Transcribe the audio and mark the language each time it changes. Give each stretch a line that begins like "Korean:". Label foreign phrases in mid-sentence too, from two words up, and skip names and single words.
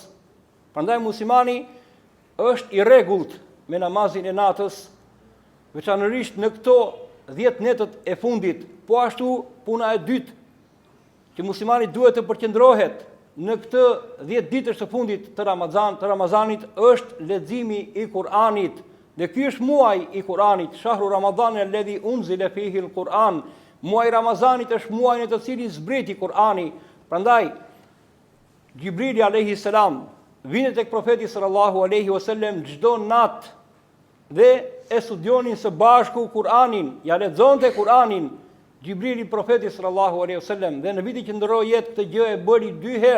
Albanian: Prandaj muslimani është i rregullt me namazin e natës, veçanërisht në këto 10 netët e fundit. Po ashtu puna e dytë që muslimani duhet të përqendrohet në këtë 10 ditësh të fundit të Ramazanit është leximi i Kur'anit. Dhe ky është muaji i Kur'anit,
Arabic: شهر رمضان الذي أنزل فيه القرآن.
Albanian: Muaji i Ramazanit është muaji në të cilin zbriti Kur'ani. Prandaj Gjibrili
Arabic: عليه السلام
Albanian: vinte tek profeti
Arabic: صلى الله عليه وسلم
Albanian: çdo natë dhe e studionin së bashku Kur'anin, ja lexonte Kur'anin Gjibrili profeti sallallahu alaihi wasallam, dhe në vitin që ndroi jetë këtë gjë e bëri 2 herë.